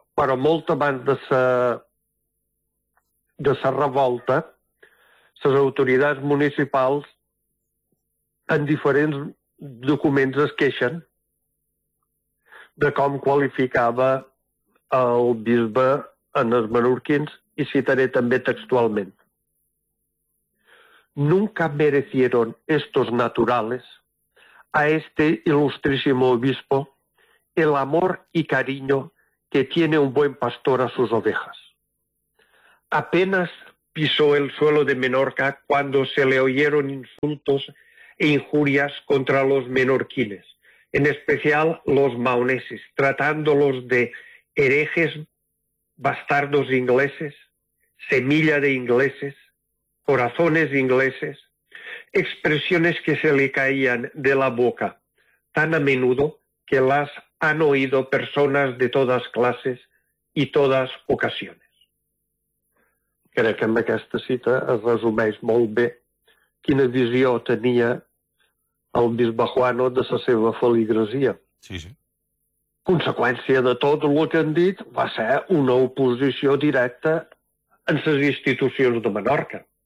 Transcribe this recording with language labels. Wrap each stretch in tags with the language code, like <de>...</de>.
<ca>Però molt abans de la revolta, les autoritats municipals en diferents documents es queixen de com qualificava el bisbe en els menorquins, i citaré també textualment.</ca> <es>Nunca merecieron estos naturales a este ilustrísimo obispo el amor y cariño que tiene un buen pastor a sus ovejas. Apenas pisó el suelo de Menorca cuando se le oyeron insultos e injurias contra los menorquines, en especial los maoneses, tratándolos de herejes, bastardos ingleses, semilla de ingleses, corazones ingleses, expresiones que se le caían de la boca tan a menudo que las han oído personas de todas clases y todas ocasiones.</es> <ca>Crec que amb aquesta cita es resumeix molt bé quina visió tenia el bisbe Juano de la seva feligresia. Sí, sí. Conseqüència de tot el que han dit va ser una oposició directa en les institucions de Menorca.</ca>